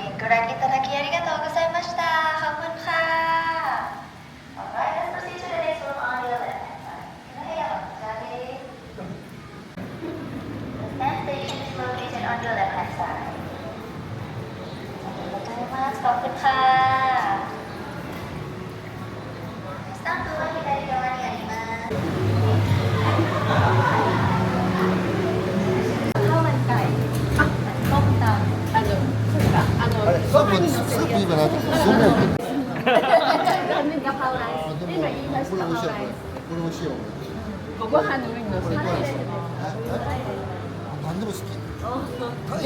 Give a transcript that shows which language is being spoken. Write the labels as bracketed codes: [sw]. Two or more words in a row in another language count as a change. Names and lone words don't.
[ja] 覧いただきありがとうございました。 [th] ขอบคุณค่ะ [en] Alright, let's proceed to the next room on your left hand side. [ja] この部屋はこちらです。 [en] The next station is located on your left hand side. [ja] ありがとうございます。 [th] ขอบคุณค่ะ [ja] スタンプは左側にあります。 [th] ข้าวมันไก่ต้มตำ [ja] スープ今なってそうめんガパオライス。今言いましたガパオライス。これ美味しいよご飯の上に乗せて。何でも好き